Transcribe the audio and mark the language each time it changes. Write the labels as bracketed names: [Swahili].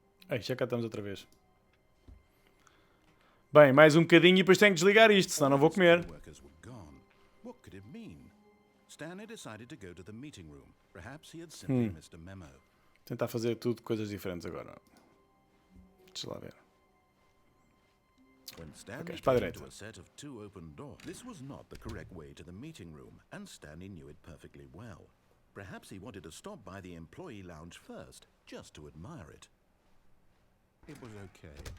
[Portuguese] Ei, já cá estamos outra vez. Bem, mais um bocadinho e depois tenho que desligar isto, senão não vou comer. [English] What could it mean? Stanley decided to go to the meeting room. Perhaps he had simply missed a memo. [Portuguese] Tentar fazer tudo coisas diferentes agora. Deixa lá ver. [English] When Stanley [Portuguese] Okay, para a [English] came [Portuguese] direita. [English] to a set of 2 open doors, this was not the correct way to the meeting room, and Stanley knew it perfectly well. Perhaps he wanted to stop by the employee lounge first, just to admire it. It was okay.